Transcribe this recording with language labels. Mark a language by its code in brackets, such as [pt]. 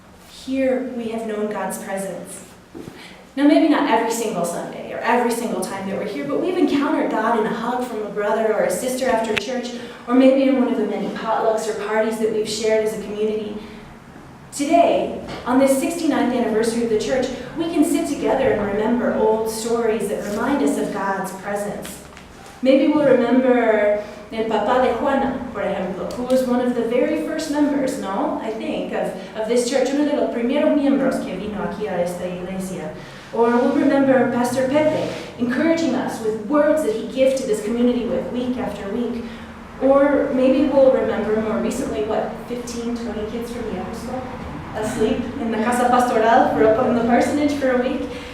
[en] Here we have known God's presence. Now maybe not every single Sunday or every single time that we're here, but we've encountered God in a hug from a brother or a sister after church, or maybe in one of the many potlucks or parties that we've shared as a community. Today, on this 69th anniversary of the church, we can sit together and remember old stories that remind us of God's presence. Maybe we'll remember [es] El Papá de Juana, por ejemplo, [en] who was one of the very first members, no? I think, of this church, [es] uno de los primeros miembros que vino aquí a esta iglesia. [en] Or we'll remember Pastor Pepe, encouraging us with words that he gifted this community with week after week. Or maybe we'll remember more recently, 15, 20 kids from the Apostol asleep in the Casa Pastoral for up on the parsonage for a week.